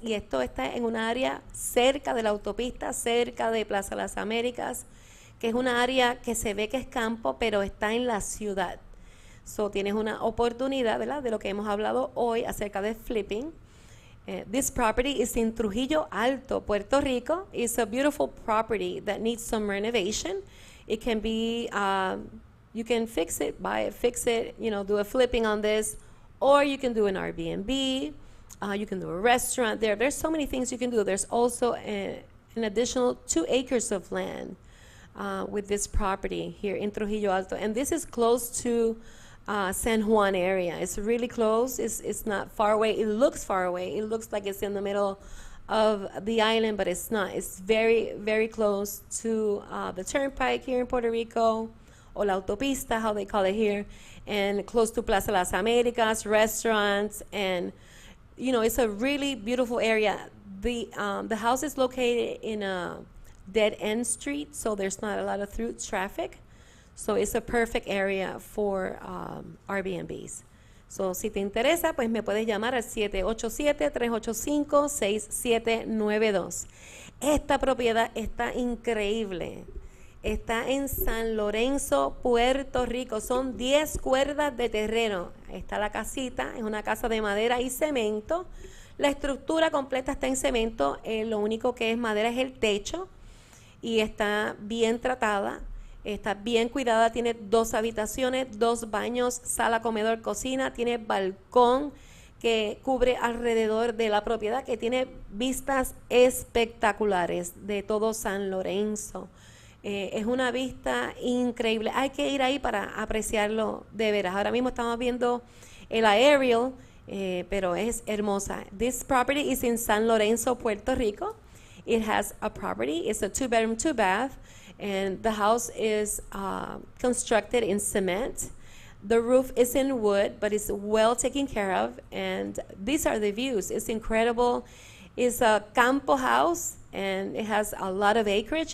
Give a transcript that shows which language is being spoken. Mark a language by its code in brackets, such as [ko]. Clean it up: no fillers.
[es] Y esto está en un área cerca de la autopista, cerca de Plaza Las Américas, que es una área que se ve que es campo, pero está en la ciudad. So, tienes una oportunidad, ¿verdad?, de lo que hemos hablado hoy acerca de flipping. [en] This property is in Trujillo Alto, Puerto Rico. It's a beautiful property that needs some renovation. It can be you can fix it, buy it, fix it, you know, do a flipping on this, or you can do an Airbnb, you can do a restaurant there. There's so many things you can do. There's also an additional 2 acres of land with this property here in Trujillo Alto. And this is close to San Juan area. It's really close. It's not far away. It looks far away. It looks like it's in the middle of the island, but it's not. It's very, very close to the turnpike here in Puerto Rico, or la autopista, how they call it here, and close to Plaza Las Americas, restaurants, and it's a really beautiful area. The house is located in a dead end street, so there's not a lot of through traffic. So it's a perfect area for Airbnbs. [es] So si te interesa, pues me puedes llamar al 787-385-6792. Esta propiedad está increíble. Está en San Lorenzo, Puerto Rico. Son 10 cuerdas de terreno. Está la casita, es una casa de madera y cemento. La estructura completa está en cemento. Lo único que es madera es el techo. Y está bien tratada. Está bien cuidada, tiene 2 habitaciones, 2 baños, sala, comedor, cocina, tiene balcón que cubre alrededor de la propiedad, que tiene vistas espectaculares de todo San Lorenzo. Es una vista increíble, hay que ir ahí para apreciarlo de veras. Ahora mismo estamos viendo el aerial, pero es hermosa. [en] This property is in San Lorenzo, Puerto Rico. It has a property, it's a 2-bedroom, 2-bath. And the house is constructed in cement. The roof is in wood, but it's well taken care of. And these are the views. It's incredible. It's a campo house, and it has a lot of acreage.